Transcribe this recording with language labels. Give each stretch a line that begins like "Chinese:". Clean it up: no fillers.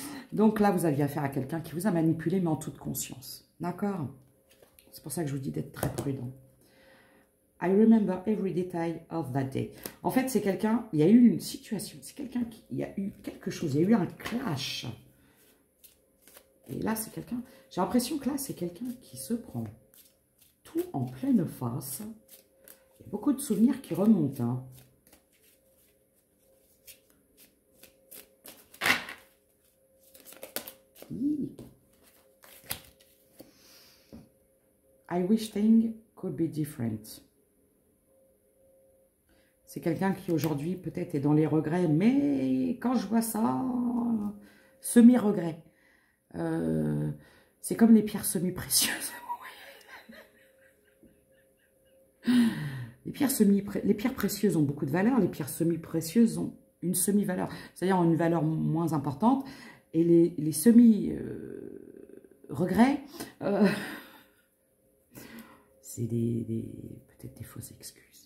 French: Donc là, vous aviez affaire à quelqu'un qui vous a manipulé, mais en toute conscience. D'accord? C'est pour ça que je vous dis d'être très prudent.
English: I remember every detail of that day.
French: En fait, c'est quelqu'un, il y a eu une situation, c'est quelqu'un qui, il y a eu quelque chose, il y a eu un clash. Et là, c'est quelqu'un, j'ai l'impression que là, c'est quelqu'un qui se prend tout en pleine face. Il y a beaucoup de souvenirs qui remontent, hein.
English: I wish things could be different.
French: C'est quelqu'un qui aujourd'hui peut-être est dans les regrets, mais quand je vois ça, semi-regret. C'est comme les pierres semi-précieuses. Les pierres précieuses ont beaucoup de valeur, les pierres semi-précieuses ont une semi-valeur, c'est-à-dire ont une valeur moins importante, et les semi-regrets, c'est peut-être des fausses excuses.